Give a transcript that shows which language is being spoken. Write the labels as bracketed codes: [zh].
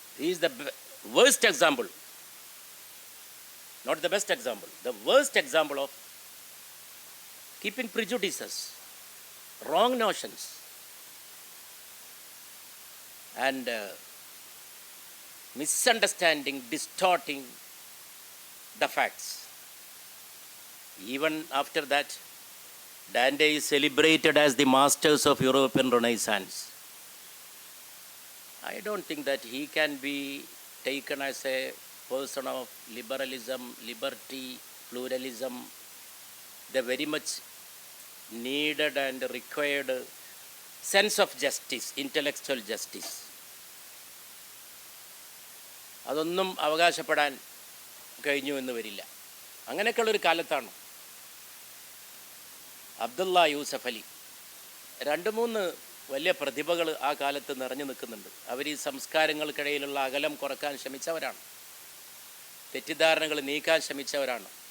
[en] Is the worst example, not the best example, the worst example of keeping prejudices, wrong notions, and misunderstanding, distorting the facts. Even after that, Dante is celebrated as the masters of European Renaissance. I don't think that he can be taken as a person of liberalism, liberty, pluralism, the very much needed and required sense of justice, intellectual justice. [ml] അതൊന്നും അവകാശപ്പെടാൻ കഴിഞ്ഞു എന്ന് വരില്ല. അങ്ങനെയൊക്കെയുള്ളൊരു കാലത്താണ് അബ്ദുള്ള യൂസഫ് അലി, 2-3 വലിയ പ്രതിഭകൾ ആ കാലത്ത് നിറഞ്ഞു നിൽക്കുന്നുണ്ട്. അവർ ഈ സംസ്കാരങ്ങൾക്കിടയിലുള്ള അകലം കുറക്കാൻ ശ്രമിച്ചവരാണ്, തെറ്റിദ്ധാരണകൾ നീക്കാൻ ശ്രമിച്ചവരാണ്.